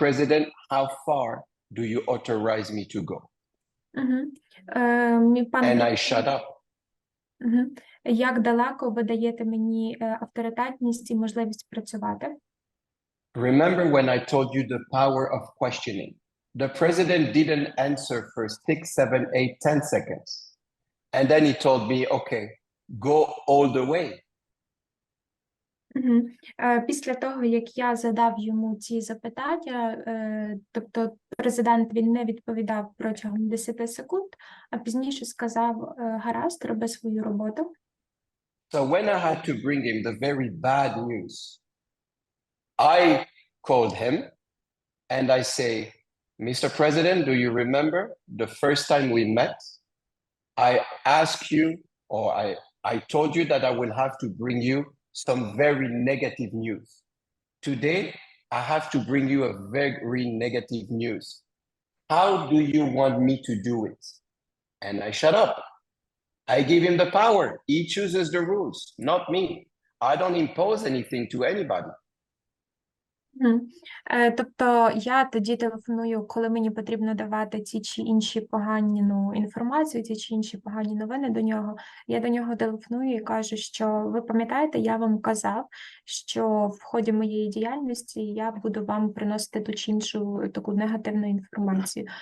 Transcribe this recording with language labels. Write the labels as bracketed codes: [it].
[en] President, how far do you authorize me to go? And I shut up. [uk] Як далеко ви даєте мені авторитетність і можливість працювати? [en] Remember when I told you the power of questioning? The president didn't answer for 6, 7, 8, 10 seconds. And then he told me, okay, go all the way. [uk] Після того, як я задав йому ці запитання, тобто президент він не відповідав протягом 10 секунд, а пізніше сказав, гаразд, роби свою роботу. [en] So when I had to bring him the very bad news, I called him and I say, Mr. President, do you remember the first time we met? I asked you, or I told you that I will have to bring you some very negative news. Today, I have to bring you a very negative news. How do you want me to do it? And I shut up. I give him the power. He chooses the rules, not me. I don't impose anything to anybody. [uk] Тобто я тоді телефоную, коли мені потрібно давати ті чи інші погані інформацію, ті чи інші погані новини до нього. Я до нього телефоную і кажу, що ви пам'ятаєте, я вам казав, що в ході моєї діяльності я буду вам приносити ту чи іншу таку негативну інформацію.